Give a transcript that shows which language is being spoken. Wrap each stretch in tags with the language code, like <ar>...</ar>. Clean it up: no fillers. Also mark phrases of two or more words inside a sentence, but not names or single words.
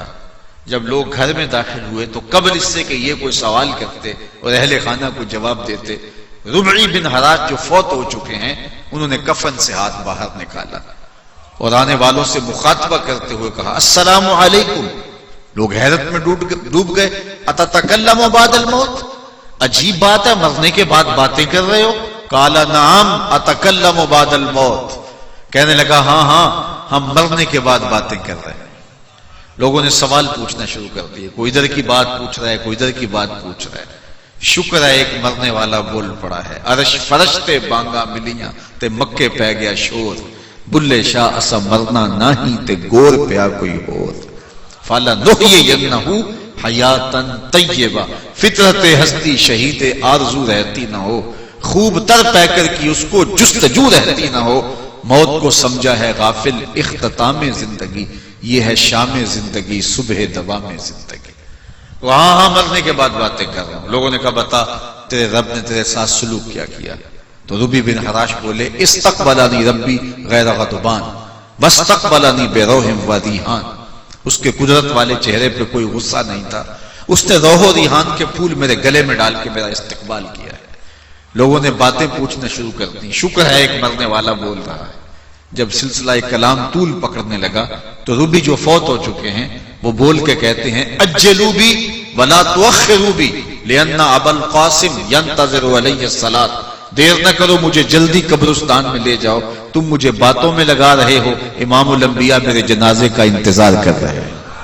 <ur>جب لوگ گھر میں داخل ہوئے تو قبل اس سے کہ یہ کوئی سوال کرتے اور اہل خانہ کو جواب دیتے، ربعی بن حراش جو فوت ہو چکے ہیں انہوں نے کفن سے ہاتھ باہر نکالا اور آنے والوں سے مخاطبہ کرتے ہوئے کہا</ur> <ar>السلام علیکم۔</ar> <ur>لوگ حیرت میں ڈوب گئے،</ur> <ar>اتتکلم بعد الموت،</ar> <ur>عجیب بات ہے مرنے کے بعد باتیں کر رہے ہو؟</ur> <ar>قال نعم اتکلم بعد الموت،</ar> <ur>کہنے لگا ہاں ہاں ہم مرنے کے بعد باتیں کر رہے ہیں۔ لوگوں نے سوال پوچھنا شروع کر دیے، کوئی ادھر کی بات پوچھ رہا ہے، کوئی ادھر کی بات پوچھ رہا ہے۔ شکر ہے ایک مرنے والا بول پڑا ہے،</ur> <pa>عرش فرش تے بانگا ملیاں تے مکے پہ گیا شور، بلے شاہ اسا مرنا ناہی تے گور پیا کوئی اور،</pa> <ar>فالا نحیینہو حیاتن طیبہ،</ar> <ur>فطرت ہستی شہید آرزو رہتی نہ ہو، خوب تر پہ کر کی اس کو جستجو رہتی نہ ہو، موت کو سمجھا ہے غافل اختتام زندگی، یہ ہے شام زندگی صبح دوام زندگی۔ وہاں ہاں مرنے کے بعد باتیں کر رہا ہوں۔ لوگوں نے کہا بتا تیرے رب نے تیرے ساتھ سلوک کیا کیا؟ تو ربی بن حراش بولے</ur> <ar>استقبلانی ربی غیر غضبان، واستقبلني بروح وريحان,</ar> <ur>اس کے قدرت والے چہرے پہ کوئی غصہ نہیں تھا، اس نے روح و ریحان کے پھول میرے گلے میں ڈال کے میرا استقبال کیا ہے. لوگوں نے باتیں پوچھنا شروع کر دی، شکر ہے ایک مرنے والا بول رہا ہے. جب سلسلہ کلام طول پکڑنے لگا تو ربعی جو فوت ہو چکے ہیں وہ بول کے کہتے ہیں,</ur> <ar>عجلوا بي ولا تؤخروا بي لأن أبو القاسم ينتظر عليه الصلاة,</ar> <ur>دیر نہ کرو مجھے جلدی قبرستان میں لے جاؤ، تم مجھے باتوں میں لگا رہے ہو، امام الانبیاء میرے جنازے کا انتظار کر رہے ہیں.</ur>